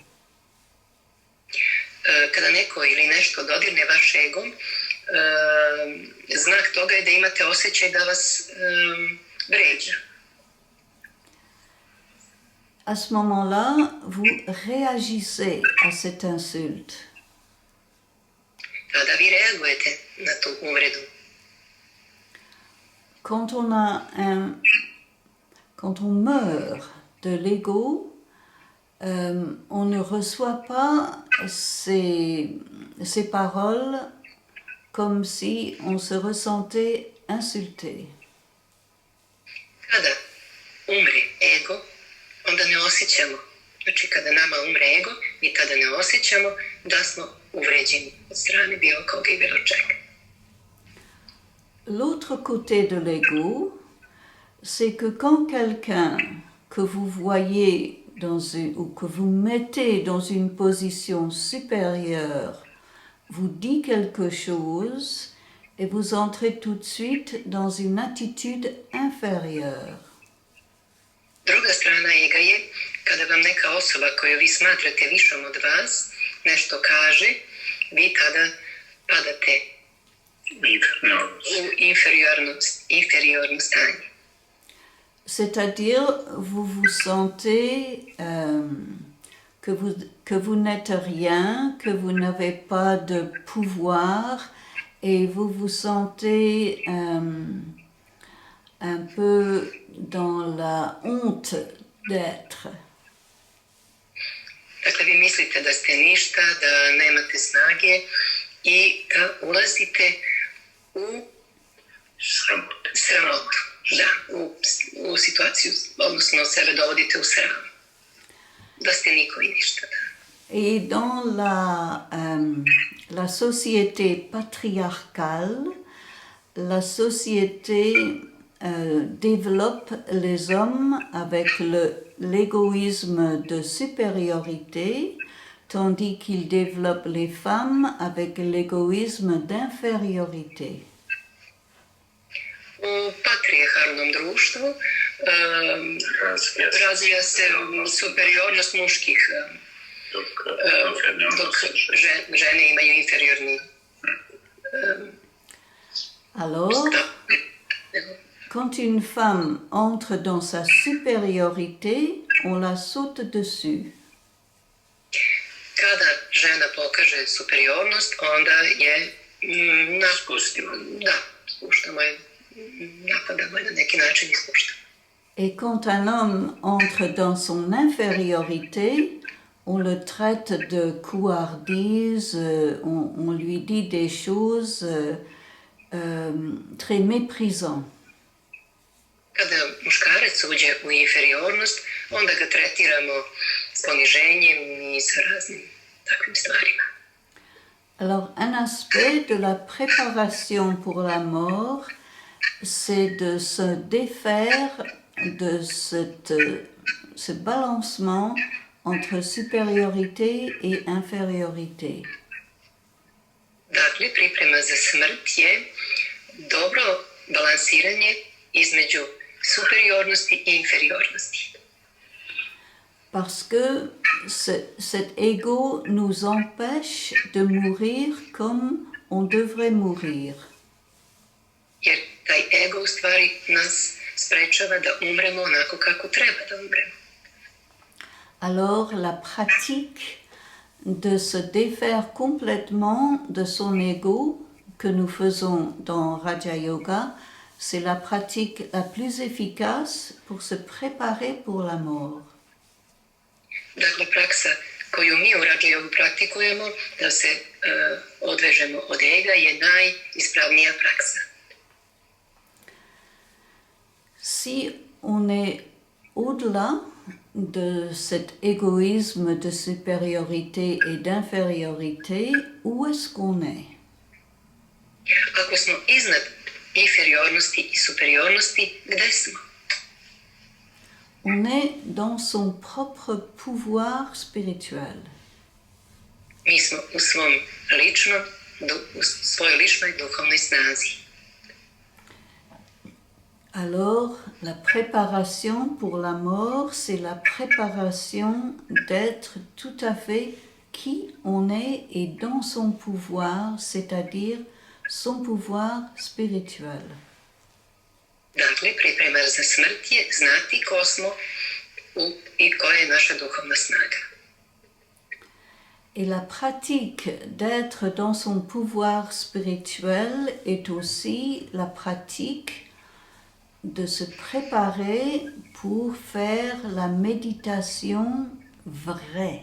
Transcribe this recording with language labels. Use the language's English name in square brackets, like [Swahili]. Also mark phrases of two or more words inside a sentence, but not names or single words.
[Serbian] Kada neko ili nešto dodirne vaš ego, znak toga je da imate osjećaj da vas vređa. [French] À ce moment-là, vous réagissez à cette insulte. [Serbian] Tada vi reagujete na tu uvredu. [French] Quand on meurt de l'ego, on ne reçoit pas ces paroles comme si on se ressentait insulté. [Serbian] Kada umre ego, onda ne osjećamo. Znači, kada nama umre ego, mi tada ne osjećamo da smo uvređeni od strane bilo koga i bilo čega. [French] L'autre côté de l'ego, c'est que quand quelqu'un que vous voyez ou que vous mettez dans une position supérieure vous dit quelque chose et vous entrez tout de suite dans une attitude inférieure. [Serbian] Druga strana ega je kada vam neka osoba koju vi smatrate višom od vas nešto kaže, vi tada padate u inferiorno stanje. [French] C'est-à-dire, vous vous sentez que vous n'êtes rien, que vous n'avez pas de pouvoir et vous vous sentez un peu dans la honte d'être. [Serbian] Dakle, vi mislite da ste ništa, da nemate snage i da ulazite u sramotu. Da, u situaciju, odnosno sebe dovodite u sram. Da ste niko i ništa. [French] Et dans la société patriarcale, la société développe les hommes avec l'égoïsme de supériorité, tandis qu'il développe les femmes avec l'égoïsme d'infériorité. [Serbian] U patrijarhalnom društvu razvija se superiornost muških, dok žene imaju inferiorni [French] Alors, quand une femme entre dans sa supériorité, on la saute dessus. [Serbian] Kada žena pokaže superiornost, onda je spuštamo je, napadamo je na neki način ispuštamo. [French] Et quand un homme entre dans son infériorité, on le traite de couardise, on lui dit des choses très méprisantes. [Serbian] Kada muškarac uđe u inferiornost, onda ga tretiramo s poniženjem i sa raznim takvim stvarima. [French] Alors, un aspect de la préparation pour la mort, c'est de se défaire de ce balancement entre supériorité et infériorité. [Serbian] Dakle, priprema za smrt je dobro balansiranje između superiornosti i inferiornosti. [French] Parce que cet ego nous empêche de mourir comme on devrait mourir. [Serbian] Jer taj ego u stvari nas sprečava da umremo onako kako treba da umremo. [French] Alors la pratique de se défaire complètement de son ego que nous faisons dans Raja Yoga, c'est la pratique la plus efficace pour se préparer pour la mort. [Serbian] Dakle, praksa koju mi u Raja Yogu praktikujemo, da se odvežemo od ega, je najispravnija praksa. [French] Si on est au-delà de cet égoïsme de supériorité et d'infériorité, où est-ce qu'on est? [Serbian] Ako smo iznad inferiornosti i superiornosti, gde smo? [French] On est dans son propre pouvoir spirituel. [Serbian] Mi smo u svojoj ličnoj duhovnoj snazi. [French] Alors, la préparation pour la mort, c'est la préparation d'être tout à fait qui on est et dans son pouvoir, c'est-à-dire son pouvoir spirituel. [Serbian] Dakle, priprema za smrt je znati ko smo i koja je naša duhovna snaga. [French] Et la pratique d'être dans son pouvoir spirituel est aussi la pratique de se préparer pour faire la méditation vraie.